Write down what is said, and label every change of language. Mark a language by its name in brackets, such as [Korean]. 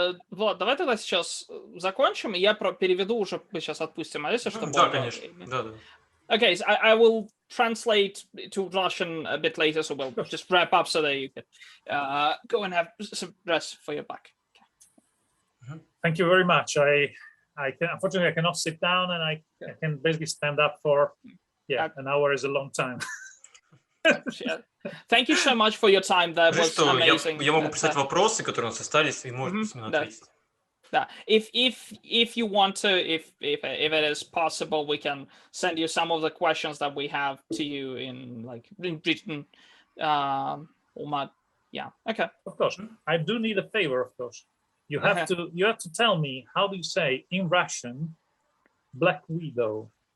[Russian] Влад, давай тогда сейчас закончим, и я переведу уже, мы сейчас отпустим Алессио, чтобы... Да, конечно. Да. [English] Okay, so I will translate to Russian a bit later, so we'll just wrap up so that you can go and have some rest for your back. Okay. Thank you very much. Unfortunately, I cannot sit down, and I can basically stand up for an hour is a long time. Thank you so much for your time. That was amazing. [Russian] Я могу писать вопросы, которые у нас остались, и можно письменно ответить. [English] Yeah. If you want to, if it is possible, we can send you some of the questions that we have to you in written format. Yeah. Okay. Of course. I do need a favor, of course. You have to tell me, how do you say in Russian Black Widow?